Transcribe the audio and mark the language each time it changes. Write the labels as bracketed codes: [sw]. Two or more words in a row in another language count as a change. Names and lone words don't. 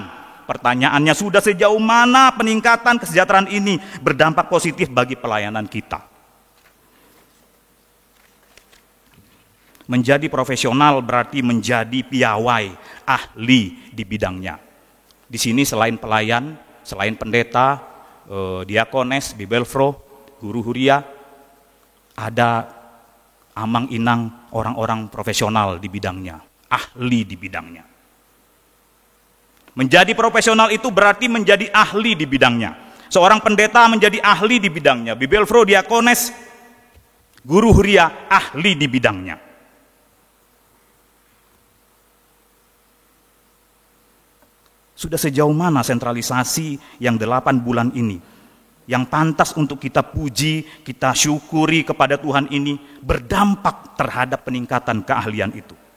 [id] Pertanyaannya, sudah sejauh mana peningkatan kesejahteraan ini berdampak positif bagi pelayanan kita? Menjadi profesional berarti menjadi piawai, ahli di bidangnya. Di sini selain pelayan, selain pendeta, diakones, bibelfro, guru huria, ada [bbc] Amang Inang [id] orang-orang profesional di bidangnya, ahli di bidangnya. Menjadi profesional itu berarti menjadi ahli di bidangnya. Seorang pendeta menjadi ahli di bidangnya, bibelfro, diakones, guru huria, ahli di bidangnya. Sudah sejauh mana sentralisasi yang 8 bulan ini, yang pantas untuk kita puji, kita syukuri kepada Tuhan ini, berdampak terhadap peningkatan keahlian itu.